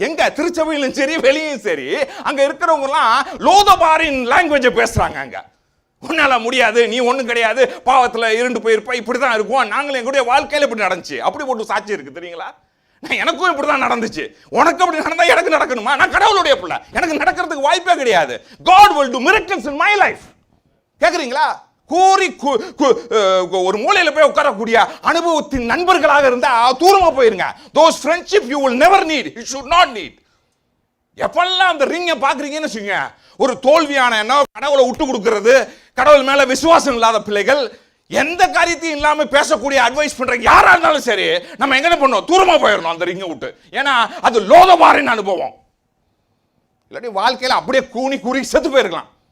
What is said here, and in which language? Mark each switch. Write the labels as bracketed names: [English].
[Tamil] எங்க திருச்சபையிலும் சரி வெளியும் சரி, அங்க இருக்கிறவங்க எல்லாம் லோதபாரின் லாங்குவேஜ் பேசுறாங்க. அங்க உன்னால முடியாது, நீ ஒண்ணும் கிடையாது, பாவத்துல இருண்டு போயிருப்ப, இப்படிதான் இருக்கும், நாங்களும் எங்களுடைய வாழ்க்கையில இப்படி நடந்துச்சு, அப்படி போட்டு சாட்சி இருக்கு தெரியுங்களா? எனக்கும் இப்படிதான் நடந்துச்சு, உனக்கு அப்படி நடந்தா எனக்கு நடக்கணுமா? நான் கடவுளுடைய பிள்ளை, எனக்கு நடக்கிறதுக்கு வாய்ப்பே கிடையாது. [English] God will do miracles in my life. [Tamil] கேக்குறீங்களா? கூறி ஒரு மூலையில போய் உட்காரக்கூடிய அனுபவத்தின் நண்பர்களாக இருந்தா தூரமா போயிருங்க. [English] Those friendship you will never need, you should not need. [Tamil] எப்பெல்லாம் அந்த ரிங்கை பாக்குறீங்கன்னு வச்சுங்க, ஒரு தோல்வியான என்ன, கடவுளை விட்டு கொடுக்கிறது, கடவுள் மேல விசுவாசம் இல்லாத பிள்ளைகள், எந்த காரியத்தையும் இல்லாம பேசக்கூடிய அட்வைஸ் பண்ற யாரா இருந்தாலும் சரி, நம்ம எங்க பண்ணோம், தூரமா போயிடணும் அந்த ரிங்கை விட்டு. ஏன்னா அது லோதபாரின் அனுபவம். இல்லாட்டி வாழ்க்கையில அப்படியே கூறி செத்து போயிருக்கலாம்.